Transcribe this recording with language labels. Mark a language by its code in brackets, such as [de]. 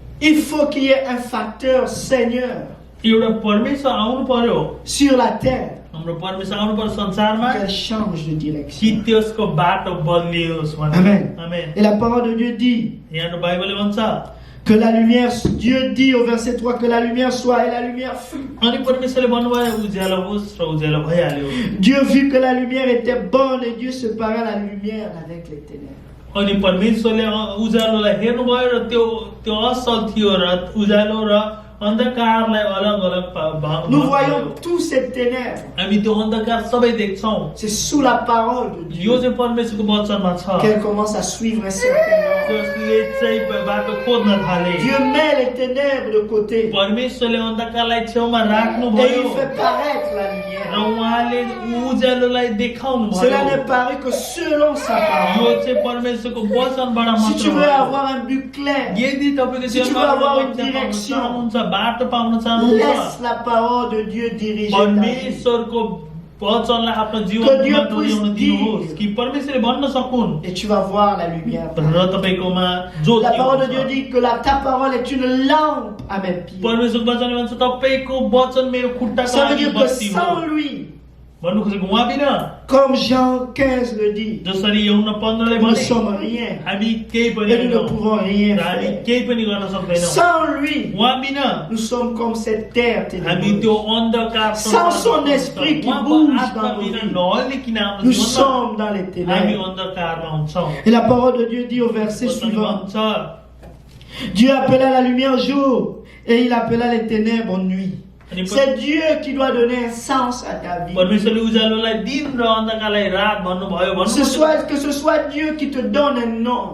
[fr] Il faut qu'il y ait un facteur Seigneur [ne] एउटा परमेश्वर आउनु पर्यो, [fr] sur la terre [ne] हाम्रो परमेश्वर आउनु पर्यो संसारमा, [fr] qu'elle change de [ne] कि [fr] direction. [ne] त्यसको बाटो बदलियोस् भनेर। [fr] Amen. [ne] आमेन। [fr] Et la parole de Dieu dit [ne] यहाँ बाइबलले भन्छ, [fr] que la lumière, Dieu dit au verset 3 que la lumière soit et la lumière fut. [ne] अनि परमेश्वरले भन्नुभयो उज्यालो होस् र उज्यालो भइहाल्यो। [fr] Dieu vit que la lumière était bonne et Dieu sépara la lumière avec les ténèbres. [ne] अनि परमेश्वरले उज्यालोलाई हेर्नुभयो र त्यो असल थियो र उज्यालो र अन्धकारलाई अलग अलग [fr] Nous voyons tous ces ténèbres. [ne] हामी त्यो अन्धकार सबै देख्छौँ। [fr] C'est sous la parole de [ne] यो [fr] Dieu [ne] चाहिँ परमेश्वरको वचनमा छ, [fr] qu'elle commence à suivre un certain ordre. [ne] जसले चाहिँ बाटो खोज्न थाले। [fr] Dieu met les ténèbres de côté [ne] परमेश्वरले अन्धकारलाई छेउमा [fr] et [ne] राख्नुभयो [fr] il fait paraître la [ne] र [fr] lumière. [ne] उहाँले उज्यालोलाई देखाउनु [fr] Cela [ne] भयो। [fr] n'est paru que selon sa [ne] यो [fr] parole. [ne] चाहिँ परमेश्वरको वचनबाट [fr] Si [ne] मात्र [fr] tu veux [ne] हो। [fr] avoir un but clair, [ne] यदि तपाईँको [fr] Si tu veux [ne] जीवनमा [fr] avoir une [ne] लक्ष्य पाउन [fr] direction, [ne] चाहनुहुन्छ, बाटो पाउन चाहनुहुन्छ, [fr] laisse la parole de Dieu diriger ta vie. [ne] परमेश्वरको वचनलाई आफ्नो [fr] Que [ne] जीवनमा [fr] Dieu [ne] डोर्याउन [fr] puisse [ne] दिनुहोस् [fr] dire. [ne] कि परमेश्वरले भन्न सकुन् [fr] Et tu vas voir la lumière. [ne] र तपाईँकोमा ज्योति [fr] La parole de Dieu [ne] आउँछ। [fr] dit que ta parole est une lampe à mes pieds. [ne] परमेश्वरको वचनले भन्छ तपाईँको वचन मेरो खुट्टाको [fr] Ça veut [ne] लागि [fr] dire que [ne] बत्ती हो। [fr] sans lui, [ne] भन्नु खोजेको उहाँ बिना, [fr] comme Jean 15 le dit, [ne] जसरी यौना 15ले [fr] nous ne [ne] भने, [fr] sommes rien [ne] हामी केही पनि [fr] et nous ne [ne] होइनौँ [fr] pouvons rien [ne] र हामी [fr] faire. [ne] केही पनि गर्न सक्दैनौँ। [fr] Sans lui, [ne] उहाँ बिना [fr] nous sommes comme cette terre [ne] हामी त्यो [fr] ténébreuse. [ne] अन्धकार [fr] Sans son [ne] संसारमा [fr] esprit qui [ne] उहाँको [fr] bouge [ne] आत्मा [fr] dans nos [ne] बिना [fr] vies, [ne] नहलिकन हाम्रो [fr] Nous [ne] जीवनमा [fr] sommes dans les [ne] हामी [fr] ténèbres. [ne] अन्धकारमा हुन्छौँ। [fr] Et la parole de Dieu dit au verset [ne] वचन [fr] suivant, [ne] भन्छ, [fr] Dieu appela la lumière jour et il appela les ténèbres nuit. [ne] अनि [fr] C'est Dieu qui doit donner un sens à ta vie. [ne] परमेश्वरले उज्यालोलाई दिन र अन्धकारलाई रात भन्नुभयो [fr] Que ce soit Dieu qui te donne un nom.